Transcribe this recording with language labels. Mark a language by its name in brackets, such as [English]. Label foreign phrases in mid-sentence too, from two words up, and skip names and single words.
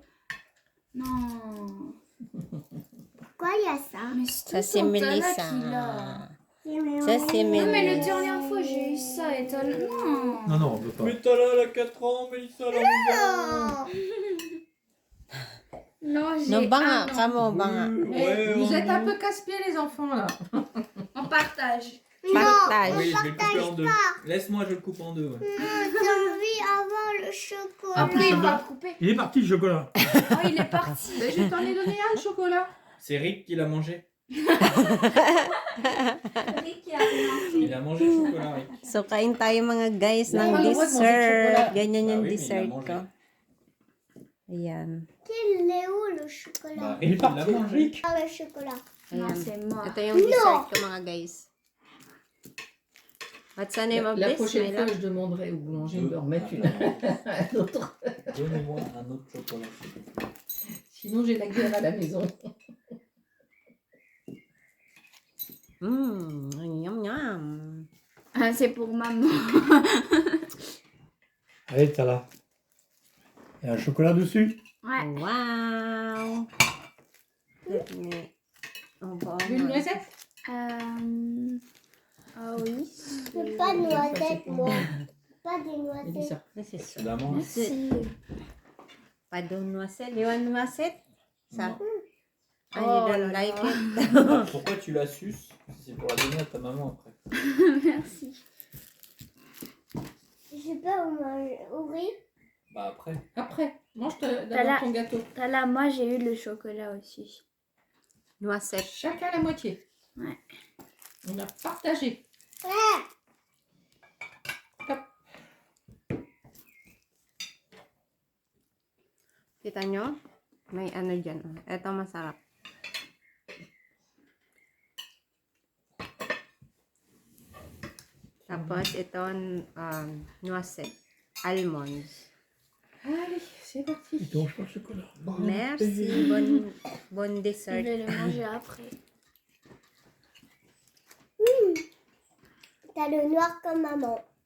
[French] Non. pourquoi il y a ça? Mais Ça, c'est c'est tout le temps Tala Mélissa. qui l'a. Ça, c'est Non mais la Mélissa. dernière fois j'ai eu ça et Tala. Non. Non, non, on veut pas. Mais t'as là, elle a 4 ans, Mélissa, elle a Oh, Non, j'ai No banga, un an. kamo banga. Vous êtes un peu casse-pieds les enfants là. On partage. Partage. Oui, je vais le couper partage en deux. pas. Laisse-moi, je le coupe en deux. Ouais. J'ai envie d'avoir le chocolat. Après, il va couper. Il est parti le chocolat. Oh, il est parti. Mais je t'en ai donné un, le chocolat. C'est Rick qui l'a mangé. Rick, il a rien. Il a mangé le chocolat, Rick. [Filipino] So, kain tayo mga guys Wala ng ka luwag, mga dessert. chocolate. Ganyan [French] Ah [Filipino] yung [French] oui, mais il [Filipino] dessert [French] a mangé. [Filipino] ko. Ayan. [French] Il est où le chocolat? Bah, Il est Rick, il l'a parti, mangé. Rick. Ah, le chocolat. Non, [Filipino] Ayan. [French] c'est mort. [Filipino] Ito yung dessert ko mga guys. [English] What's the name of [French] La [English] this, [French] prochaine [English] my [French] fois, [English] love? [French] je demanderai au boulanger de Deux. me remettre un autre. Donnez-moi un autre chocolat. Sinon, j'ai la guerre à la maison. Yum yum. Ah, c'est pour maman. Allez, t'as là. Il y a un chocolat dessus. Ouais. [English] Wow. Let me... [French] Oh, bon. Une noisette? Ah oui. Je veux pas de noisettes, moi. Pas des noisettes. Mélissa. [English] This is [French] Tu la manges. Merci. pas de noisette. [English] You want noisette? Ça. [French] Non. [English] Ah, [French] Oh [English] you don't [French] là [English] like [French] là. [English] it? [French] Pourquoi tu la suces? C'est pour la donner à ta maman après. Merci. Je peux manger. Ouvrir. Bah après. Après, mange T'as d'abord la- ton gâteau. Là, moi, j'ai eu le chocolat aussi. Noisette. Chacun la moitié. Ouais. On a partagé. Ouais. [Filipino] Kita nyo? May ano dyan. Oh. Ito masarap. Tapos ito, noisette. [English] Almonds. [French] Allez, c'est parti. Il te mange pas le chocolat. Merci. Bon Je dessert. vais le manger après. T'as le noir comme maman.